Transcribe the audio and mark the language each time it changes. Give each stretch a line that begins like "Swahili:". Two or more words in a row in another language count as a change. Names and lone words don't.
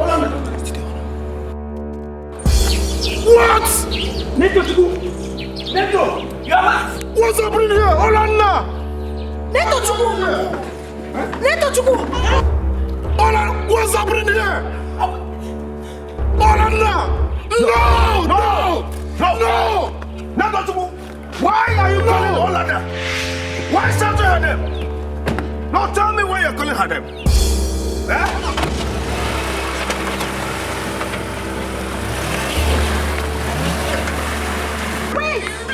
English: What? Neto, you are what's happening here? Olana! Neto Chuku! Olana, what's happening here? Olana! No! Neto Chuku! Why are you calling Olana? Why shout her name? Now tell me why you're calling her name. Eh? Wait!